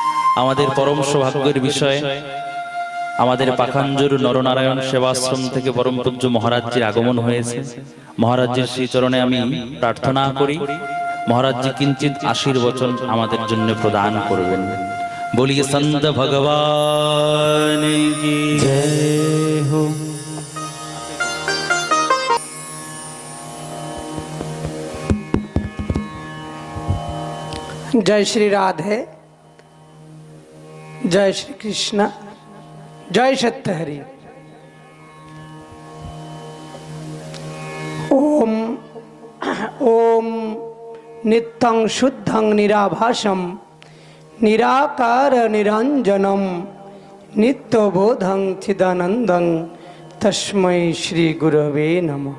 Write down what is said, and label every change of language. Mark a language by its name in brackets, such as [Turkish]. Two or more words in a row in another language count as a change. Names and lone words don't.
[Bangla] আমাদের পরম সৌভাগ্যের বিষয় আমাদের পাখাঞ্জুর নরনারায়ণ সেবাশ্রম থেকে পরম পূজ্য মহারাজজির আগমন হয়েছে। মহারাজজির শ্রীচরণে আমি প্রার্থনা করি মহারাজজি কিঞ্চিত আশীর্বচন আমাদের জন্য প্রদান করবেন। [Hindi] बोलिये संत भगवान की जय हो। जय श्री राधे, जय श्री कृष्ण, जय सत्य हरि। [Sanskrit] ओम ओम नित्यं शुद्धं निराभासं निराकार निरंजनम नित्यबोधं चिदानंदं तस्मै श्री गुरवे नमः।